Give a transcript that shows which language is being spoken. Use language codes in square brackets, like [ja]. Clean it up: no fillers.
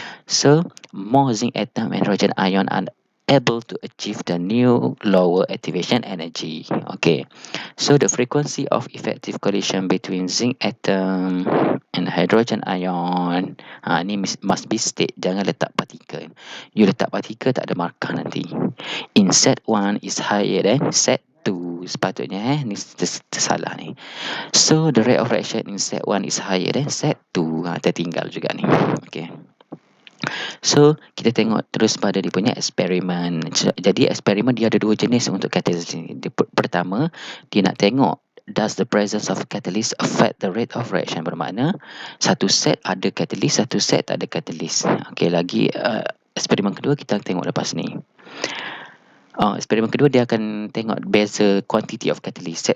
[en] So, more zinc atom and hydrogen ion are able to achieve the new lower activation energy. Okay. So, the frequency of effective collision between zinc atom and hydrogen ion ni must be state. [ms] Jangan letak particle. You letak particle tak ada markah nanti. [en] In set 1 is higher than set 2. [ms] Sepatutnya ni tersalah ni. [en] So, the rate of reaction in set 1 is higher than set 2. [ms] Tertinggal juga ni. Okay. So, kita tengok terus pada dia punya eksperimen. Jadi, eksperimen dia ada dua jenis untuk catalyst ni. Pertama, dia nak tengok [en] does the presence of catalyst affect the rate of reaction. [ms] Bermakna, satu set ada catalyst, satu set tak ada catalyst. Okay, lagi eksperimen kedua kita tengok lepas ni. Eksperimen kedua dia akan tengok beza [en] quantity of catalyst.